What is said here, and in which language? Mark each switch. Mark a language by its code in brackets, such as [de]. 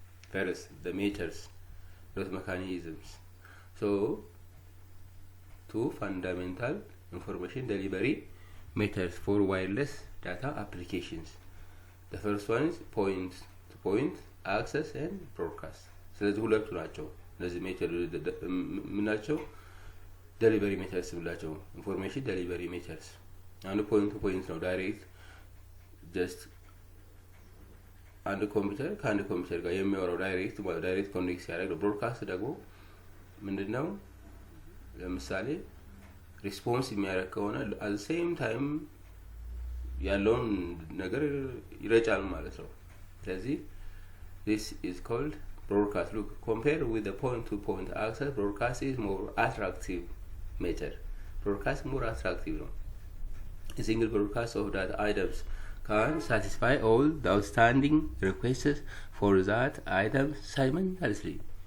[en] First, the methods, not mechanisms. So two fundamental information delivery methods for wireless data applications. The first one is point to point access and broadcast. [am] ስለዚህ ሁለቱ ናቸው። እነዚህ ሜተድ ምናቸው? ዴሊቨሪ ሜተድስ ብላቸው። ኢንፎርሜሽን ዴሊቨሪ ሜተድስ አንዱ ፖይንት ቱ ፖይንት ነው። ዳይሬክት ጀስት አንድ ኮምፒውተር ከአንድ ኮምፒውተር ጋር የሚያወራው ዳይሬክት ኮኔክት ሲያደርግ ነው። ብሮድካስት ደግሞ ምንድነው? ለምሳሌ ሪስፖንስ የሚያደርግ ከሆነ [en] at the same time [am] ያለውን ነገር ይረጫል ማለት ነው። ስለዚህ [en] this is called broadcast. Look, compared with the point-to-point access, broadcast is more attractive method. Broadcast more attractive ነው። A single broadcast of data items can satisfy all the outstanding requests for that item simultaneously.